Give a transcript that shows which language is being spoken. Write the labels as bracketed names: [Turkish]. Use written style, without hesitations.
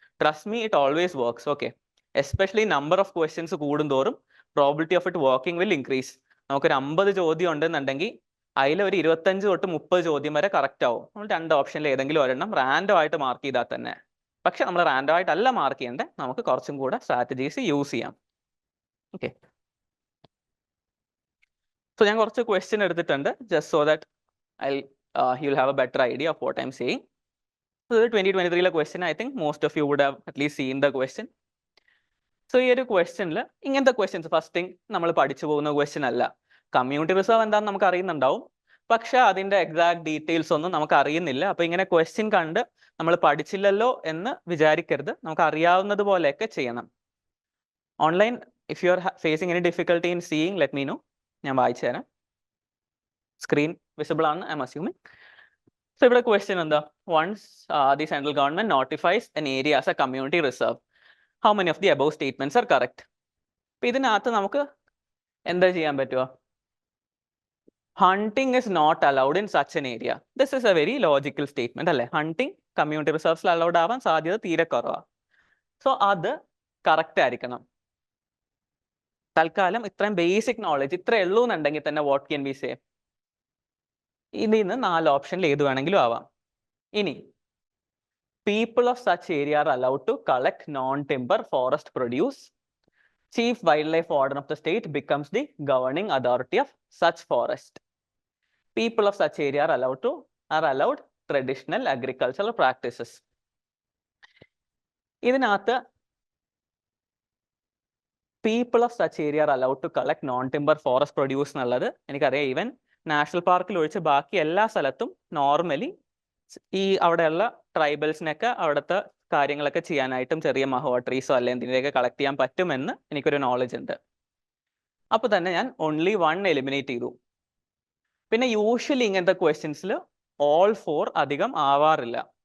[English] Trust me, it always works. Okay. Especially number of questions [Malayalam] കൂടുന്തോറും [English] Probability of it working will increase. [Malayalam] നമുക്കൊരു 50 ചോദ്യം ഉണ്ടെന്നുണ്ടെങ്കിൽ അതിൽ ഒരു 25 തൊട്ട് 30 ചോദ്യം വരെ കറക്റ്റ് ആവും. നമ്മൾ 2 ഓപ്ഷനിൽ ഏതെങ്കിലും ഒരെണ്ണം റാൻഡം ആയിട്ട് മാർക്ക് ചെയ്താൽ തന്നെ. പക്ഷെ നമ്മൾ റാൻഡം ആയിട്ടല്ല മാർക്ക് ചെയ്യേണ്ടത്, നമുക്ക് കുറച്ചും കൂടെ സ്ട്രാറ്റജീസ് യൂസ് ചെയ്യാം. ഓക്കെ. [English] so [Malayalam] ഞാൻ കുറച്ച് ക്വസ്റ്റ്യൻ എടുത്തിട്ടുണ്ട് [English] Just so that you will have a better idea of what I'm saying. So 2023 question, I think most of you would have at least seen the question. [Malayalam] So ഈ ഒരു ക്വസ്റ്റ്യനിൽ ഇങ്ങനത്തെ questions first thing നമ്മൾ പഠിച്ചു പോകുന്ന question അല്ല. Community reserve എന്താണെന്ന് നമുക്ക് അറിയുന്നുണ്ടാവും, പക്ഷെ അതിന്റെ എക്സാക്ട് ഡീറ്റെയിൽസ് ഒന്നും നമുക്ക് അറിയുന്നില്ല. അപ്പൊ ഇങ്ങനെ ക്വസ്റ്റ്യൻ കണ്ട് നമ്മൾ പഠിച്ചില്ലല്ലോ എന്ന് വിചാരിക്കരുത്. നമുക്ക് അറിയാവുന്നത് പോലെയൊക്കെ ചെയ്യണം. Online [English] If you are facing any difficulty in seeing let me know. [Malayalam] ഞാൻ വായിച്ചു തരാം. സ്ക്രീൻ വിസിബിൾ ആണ് [English] I'm assuming. [Malayalam] സോ ഇവിടെ ക്വസ്റ്റ്യൻ എന്താ? [English] Once the central government notifies an area as a community reserve, how many of the above statements are correct? [Malayalam] അപ്പൊ ഇതിനകത്ത് നമുക്ക് എന്താ ചെയ്യാൻ പറ്റുക? [English] Hunting is not allowed in such an area. This is a very logical statement [Malayalam] അല്ലേ? Hunting community റിസർവ്സിൽ allowed ആവാൻ സാധ്യത തീരെ കുറവാണ്. സോ അത് കറക്റ്റ് ആയിരിക്കണം. തൽക്കാലം ഇത്രയും ബേസിക് നോളജ് ഇത്രേ ഉള്ളൂ എന്നുണ്ടെങ്കിൽ തന്നെ [English] What can be say? [Malayalam] ഇതിൽ നിന്ന് 4 ഓപ്ഷനിൽ ഏത് വേണമെങ്കിലും ആവാം. [English] ഇനി people of such area are allowed to collect non-timber forest produce. Chief Wildlife Warden of the state becomes the governing authority of such forest. People of such area are allowed traditional agricultural practices. [Malayalam] ഇതിനകത്ത് [English] people of such area are allowed to collect non-timber forest produce [Malayalam] എന്നുള്ളത് എനിക്കറിയാം. Even national പാർക്കിൽ ഒഴിച്ച് ബാക്കി എല്ലാ സ്ഥലത്തും normally ഈ അവിടെയുള്ള ട്രൈബൽസിനൊക്കെ അവിടുത്തെ കാര്യങ്ങളൊക്കെ ചെയ്യാനായിട്ടും ചെറിയ മഹുവ ട്രീസോ അല്ലെങ്കിൽ എന്തിനൊക്കെ കളക്ട് ചെയ്യാൻ പറ്റുമെന്ന് എനിക്കൊരു നോളജ് ഉണ്ട്. അപ്പൊ തന്നെ ഞാൻ ഓൺലി 1 എലിമിനേറ്റ് ചെയ്തു. പിന്നെ യൂഷ്വലി ഇങ്ങനത്തെ ക്വസ്റ്റ്യൻസിൽ all 4 അധികം ആവാറില്ല.